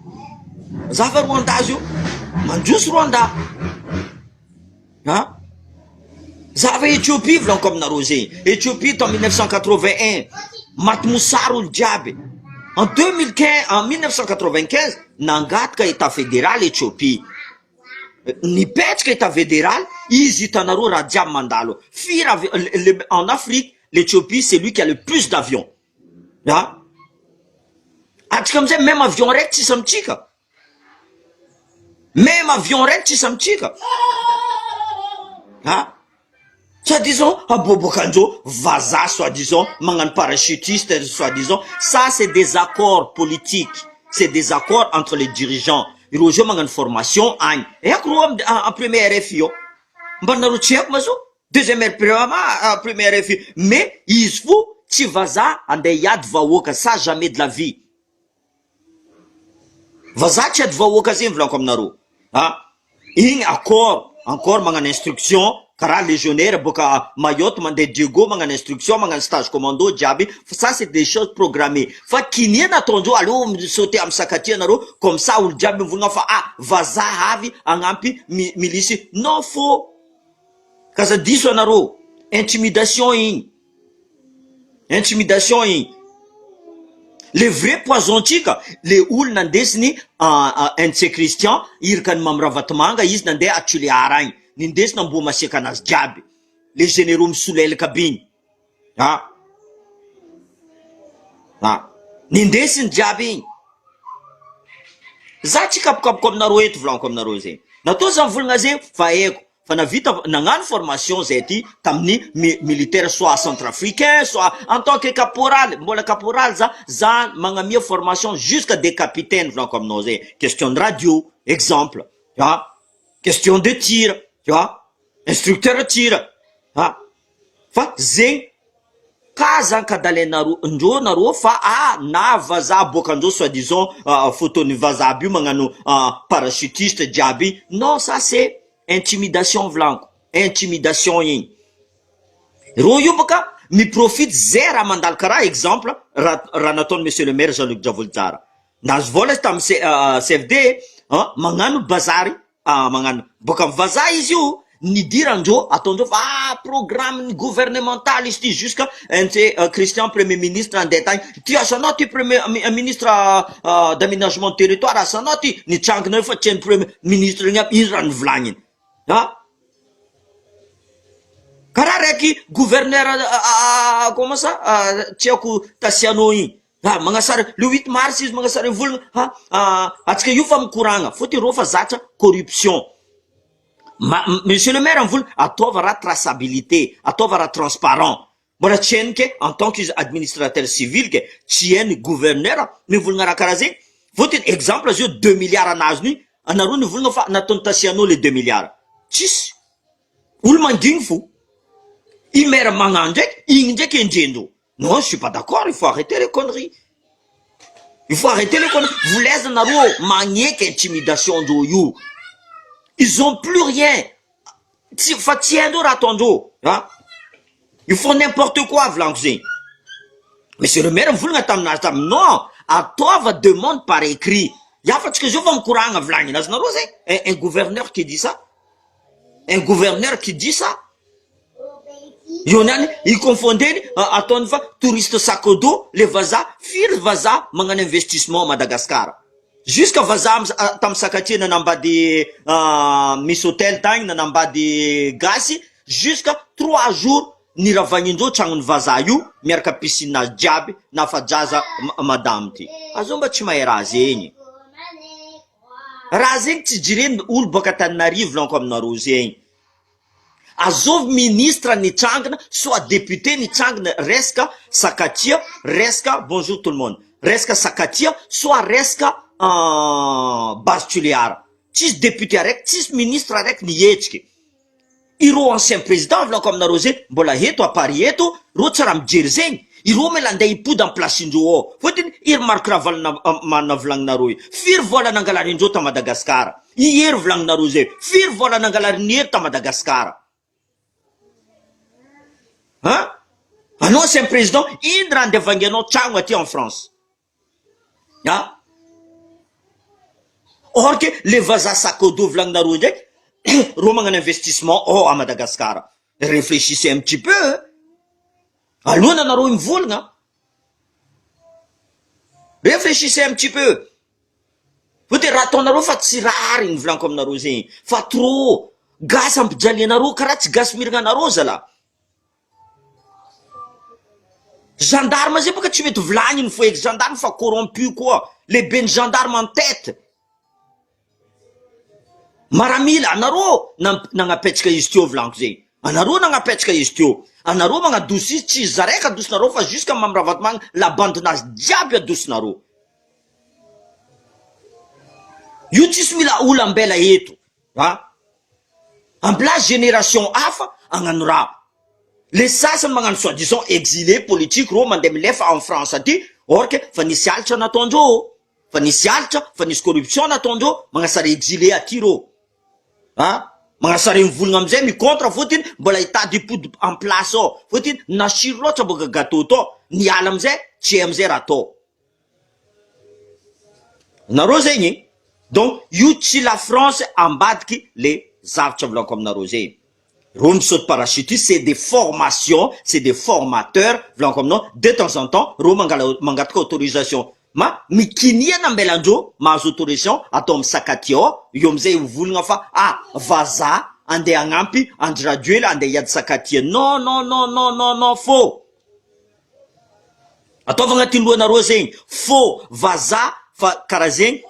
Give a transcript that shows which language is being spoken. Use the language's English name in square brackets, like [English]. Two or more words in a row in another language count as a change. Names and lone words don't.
[Malagasy] io mandroso Rwanda zava Éthiopie volaniko aminareo zegny Éthiopie en 1981 maty mosary olo jiaby en 1995 nangataka [French] état fédéral [Malagasy] Éthiopie nipetraka [French] état fédéral [Malagasy] izy hitanareo raha jiaby mandalo firy [French] en Afrique l'Éthiopie c'est lui qui a le plus d'avions [Malagasy] atsika amizay [French] même avion [Malagasy] raiky tsisy amitsika soi-disant abobokanjo vaza soi-disant magnano parachutiste soi-disant [French] ça c'est des accords politiques c'est des accords entre les dirigeants [Malagasy] ireo zio magnano formation agny haiko ro [French] en premier [Malagasy] RFI io mbanareo tsy haiko mazo [French] deuxième premier [Malagasy] RFI mais izy fo tsy vaza andeha hiady vahoaka [French] ça jamais de la vie [Malagasy] vaza tsy ady vahoaka zegny volaniko aminareo igny [French] accord encore [Malagasy] magnano instruction karaha légionnaire boka Mayotte mandeha Diego magnano instruction magnano [French] stage commando [Malagasy] jiaby [French] ça c'est des choses programmées [Malagasy] fa kiniana ataondreo aleo sauter amy sakatia nareo [French] comme ça [Malagasy] olo jiaby mivolagna fa vazaha avy agnampy milisy [French] non faux [Malagasy] kaza diso anareo intimidation igny [French] le vrai [Malagasy] poisontika le olo nandesiny NC Christian irikany mamiravatmanga izy nandeha Atoliara igny nindesiny ambo masiaka anazy jiaby [French] les généraux [Malagasy] misolelaka be igny nindesiny jiaby igny za tsy kapokapoko aminareo eto volaniko aminareo zegny natao za mivolagna zegny fa eko fa navita nagnano formation zay ty tamin'ny [French] militaire soit centrafricain soit en tant que caporal [Malagasy] mbola caporal za magnamia [French] formation jusqu'à des capitaines [Malagasy] volaniko aminao zegny [French] question de radio exemple question de tir instructeur de tir [Malagasy] fa zegny ka zany kadalenareo nareo fa na vazaha boka andreo [French] soi disant [Malagasy] photony vazaha aby io magnano parachutiste jiaby [French] non ça c'est intimidation [Malagasy] volaniko intimidation igny ro io boka miprofite zay raha mandalo karaha exemple raha nataony [French] monsieur le maire [Malagasy] Jean-Luc Javoly-Tsara nazy vola tamy CFD magnano bazary magnano boka amy vazaha izy io nidirandreo ataondreo fa [French] programme gouvernemental [Malagasy] izy ty jusqu'à NC Christian [French] premier ministre [Malagasy] andeha tagny ty asanao ty [French] premier ministre d'aménagement de territoire [Malagasy] asanao ty nitrangina fa tsy [French] premier ministre [Malagasy] igny aby izy raha nivolagniny karaha raiky [French] gouverneur comment ça [Malagasy] tsy haiko Tasiano igny magnasara [French] le 8 mars [Malagasy] izy magnasara volagna atsika io fa mikoragna fôtiny ro fa zatra [French] corruption monsieur le maire [Malagasy] amivolo ataova raha traçabilité ataova raha transparent mbola tsy hainy ke [French] en tant que administrateur civil [Malagasy] ke tsy hainy gouverneur mivolagna raha karaha zegny fôtiny exemple azy io 2 milliards anazy ny anareo nivolagna fa nataony Tasiano [French] le 2 milliards [Malagasy] tsisy olo mandigny fo i maire magnano ndraiky igny ndraiky endrendreo [French] non je suis pas d'accord il faut arrêter les conneries [Malagasy] volaza nareo magneky intimidation ndreo io [French] ils ont plus rien [Malagasy] fa tsy haindreo raha ataondreo [French] ils font n'importe quoi [Malagasy] volaniko zegny [French] monsieur le maire [Malagasy] mivolagna taminazy tamy non ataova [French] demande par écrit [Malagasy] yafatsika zao fa mikoragna volagnina azy nareo zegny [French] un gouverneur qui dit [Malagasy] ça io niany iconfondeny ataony fa touriste sakodo le vazaha firy vazaha magnano investissement Madagascar jusqu'à vazaha tamy sakatia nanambady Miss Hotel tagny nanambady gasy [French] jusqu'à 3 jours [Malagasy] niravagninindreo tragnony vazaha io miaraka piscine nazy jiaby nafajaza madame ty azao mba tsy mahay raha zegny tsy jireny olo boka Tananarivo lanko aminareo zegny azov ministre nitrangana [French] soit député [Malagasy] nitrangana resaka sakatia resaka [French] bonjour tout le monde [Malagasy] resaka sakatia soit resaka base Toliara tsisy député araiky tsisy ministre araiky nihetsiky ireo [French] ancien président [Malagasy] volaniko aminareo zegny mbola eto a Paris eto ro tsy raha mijery zegny ireo mela andeha ipody amy placendreo ao fôtiny iry marque ravalana volagninareo io firy vola nangalarindreo ta Madagasikara ihery volagninareo zay firy vola nangalarinery ta Madagasikara anao [French] ancien président [Malagasy] iny raha andeha vangianao tragno aty en France [French] or que le [Malagasy] vazaha sakodo volagninareo ndraiky ro magnano [French] investissement à [Malagasy] Madagascar [French] réfléchissez un petit peu [Malagasy] alohana anareo mivolagna [French] réfléchissez un petit peu [Malagasy] fôte raha ataonareo fa tsy rary ny volaniko aminareo zegny fa trop gasy ampijalianareo karaha tsy gasy miragna anareo zala gendarme zay bôka tsy mety volagniny fo eky gendarme fa corrompu koa le ben'ny gendarme [French] en tête [Malagasy] maramila anareo nagnapetsaka izy teo volaniko zegny anareo nagnapetsaka izy teo anareo magnadosi izy tsy izy zaraiky adosinareo fa jusqu'à mamravatomagna la bandinazy jiaby adosinareo io tsisy mila olo ambela eto ambla génération hafa agnano raha le sasany magnano [French] soi disant exilé politique [Malagasy] ro mandeha milefa en France aty [French] or que [Malagasy] fa nisy alitra nataondreo fa nisy alitra fa nisy corruption nataondreo magnasara exilé aty ro magnasareny volagna amizay mi-contre fotiny mbola hitady ipody [French] en place [Malagasy] ao fotiny nasiro loatra boka gâteau to niala amizay tsy amizay raha atao nareo zegny donc io tsy la France ambadiky le zavatra volako aminareo zegny reo misaute [French] parachutiste c'est des formations c'est des formateurs [Malagasy] volako aminao [French] de temps en temps [Malagasy] reo mangataka autorisation ma mikiniana ambelandreo mahazo autorisation atao misakaty ao io amizay volagna fa vaza andeha agnampy Andry Rajoelina andeha hiady sakatia [French] non faux [Malagasy] ataovagna ty lohanareo zegny faux vaza fa karaha zegny